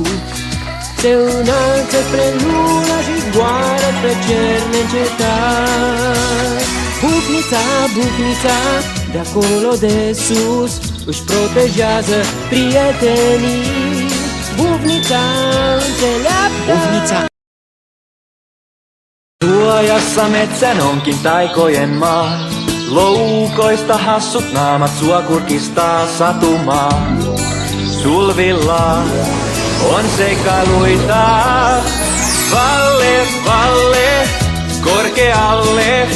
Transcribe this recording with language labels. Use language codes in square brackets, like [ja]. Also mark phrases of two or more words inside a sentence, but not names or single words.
[ro] Se înalță spre lună și zboară spre cer neîncetat. Bufnița, bufnița, de acolo de sus își protejează prietenii. Bufnița înțeleaptă. Bufnița. [fi] Suojassa metsän onkin taikojen maa. Loukoista hassut naamat sua kurkistaa satumaan. Sulvilla on sekailuita. Valle, valle, korkealle.